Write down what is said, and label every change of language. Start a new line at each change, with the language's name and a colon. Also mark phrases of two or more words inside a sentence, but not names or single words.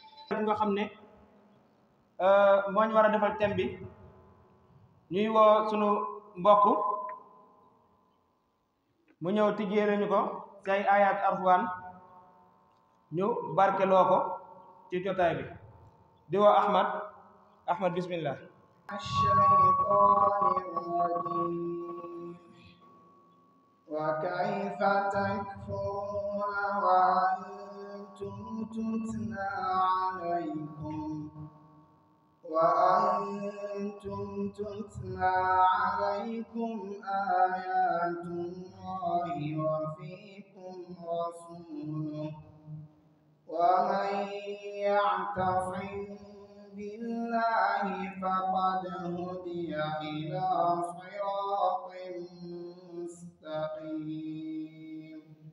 Wolof: nga xam ne moo ñu war a defal thème bi ñuy woo sunu mbokk mu ñëw tijjeere ñu ko say ayat alxuraan ñu barkeloo ko ci jotaay bi di woo Ahmad bismillah.
Arabic: وكيف تكفرون وأنتم تتلى عليكم آيات الله وفيكم رسوله ومن يعتصم بالله فقد هدي إلى صراط مستقيم.